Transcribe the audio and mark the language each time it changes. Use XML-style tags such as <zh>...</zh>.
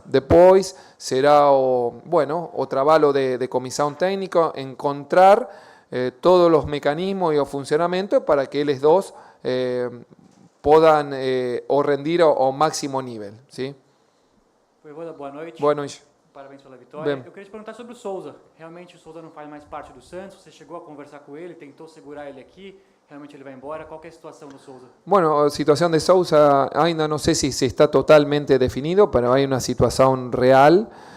<es>Después será o trabajo de comisión técnico encontrar todos los mecanismos y o funcionamiento para que ellos dos puedan o rendir ao máximo nível, ¿sí?</es> <pt>Voivoda, boa noite. Boa noite. Parabéns pela vitória. Bem. Eu queria te perguntar sobre o Souza. Realmente o Souza não faz mais parte do Santos? Você chegou a conversar com ele, tentou segurar ele aqui? Realmente ele vai embora? Qual que é a situação do Souza?</pt> <es>Bueno, a situación de Sousa</es> <pt>ainda</pt> <es>no sé si se está totalmente definido, pero hay una situación real.</es>